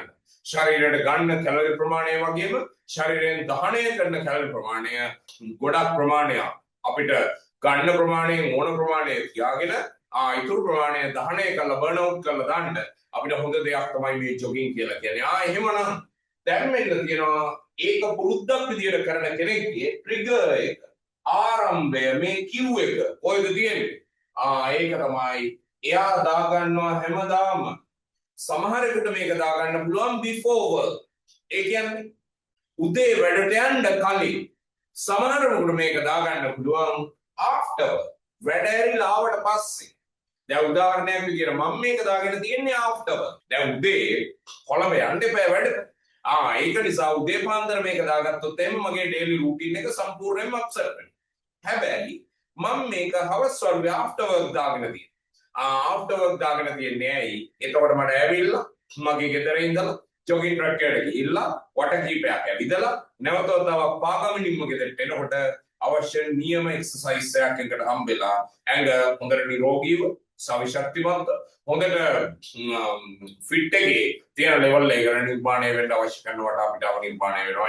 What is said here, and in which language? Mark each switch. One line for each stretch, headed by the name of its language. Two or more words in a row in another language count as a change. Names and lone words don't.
Sinhala: ශරීරයට ගන්න කැලරි ප්‍රමාණය වගේම ශරීරයෙන් දහනය කරන කැලරි ප්‍රමාණය ගොඩක් ප්‍රමාණයක් අපිට ගන්න ප්‍රමාණයෙන් ඕන ප්‍රමාණය තියාගෙන ඉතුරු ප්‍රමාණය දහනය කරලා
English: burn out
Sinhala: කරලා දාන්න අපිට හොඳ දෙයක් තමයි මේ ජොගින් කියලා කියන්නේ. එහෙමනම් දැන් මෙන්න තියෙනවා ඒක පුරුද්දක් විදියට කරන කෙනෙක්ගේ ට්‍රිගර් එක. ආරම්භය මේ Q එක කොහෙද තියෙන්නේ? ඒක තමයි එයා දාගන්නවා හැමදාම. සමහරෙකුට මේක දාගන්න පුළුවන්
English: before work.
Sinhala: ඒ කියන්නේ උදේ වැඩට යන්න කලින්. සමහරෙකුට මේක දාගන්න පුළුවන් after වැඩ ඇරිලා ආවට පස්සේ. දැන් උදාහරණයක් විදියට මම මේක දාගෙන තියන්නේ after. දැන් උදේ කොළඹ යන්න එපා වැඩට. ඒක නිසා උදේ පාන්දර මේක දාගත්තොත් එimhe මගේ
English: daily routine
Sinhala: එක සම්පූර්ණයෙන්ම අප්සෙට් වෙනවා. හැබැයි මම මේක හවස් වරුවේ
English: after work
Sinhala: දාගෙන තියෙනවා.
English: after work
Sinhala: දාගෙන තියන්නේ ඇයි? එතකොට මට ඇවිල්ලා මගේ ගෙදර ඉඳලා
English: jogging track
Sinhala: එකට ගිහිල්ලා වට කීපයක් ඇවිදලා නැවත තව පාගමනින්ම ගෙදරට එනකොට අවශ්‍ය නියම එක්සර්සයිස් එකක් එකට හම්බෙලා ඇඟ හොඳට නිරෝගීව සවිශක්තිමත් හොඳට ෆිට් එකේ තියෙන ලෙවල් එකට නිර්මාණය වෙන්න අවශ්‍ය කරනවට අපිට නිර්මාණය වෙනවා.